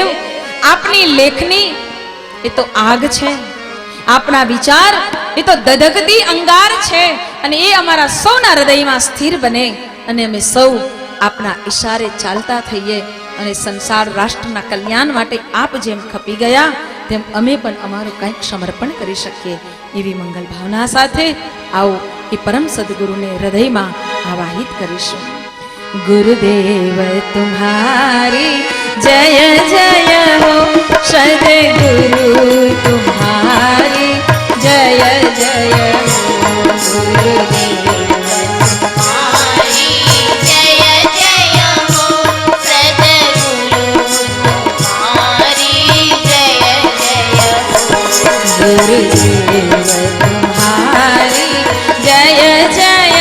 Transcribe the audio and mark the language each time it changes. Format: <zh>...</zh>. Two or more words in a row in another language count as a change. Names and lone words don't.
<gu>આપની લેખની એ તો આગ છે, આપના વિચાર એ તો ધધકતી અંગાર છે અને એ અમારા સૌના હૃદયમાં સ્થિર બને અને અમે સૌ આપના ઈશારે ચાલતા થઈએ અને સંસાર રાષ્ટ્રના કલ્યાણ માટે આપ જેમ ખપી ગયા તેમ અમે પણ અમારું કંઈક સમર્પણ કરી શકીએ એવી મંગલ ભાવના સાથે આવો એ પરમ સદગુરુને હૃદયમાં આવાહિત કરીશું.</gu> <hi>गुरुदेव तुम्हारी जय जय हो, सद्गुरु तुम्हारी जय जय हो, गुरुदेव तुम्हारी जय जय हो, सद्गुरु तुम्हारी जय जय हो, गुरुदेव तुम्हारी जय जय</hi>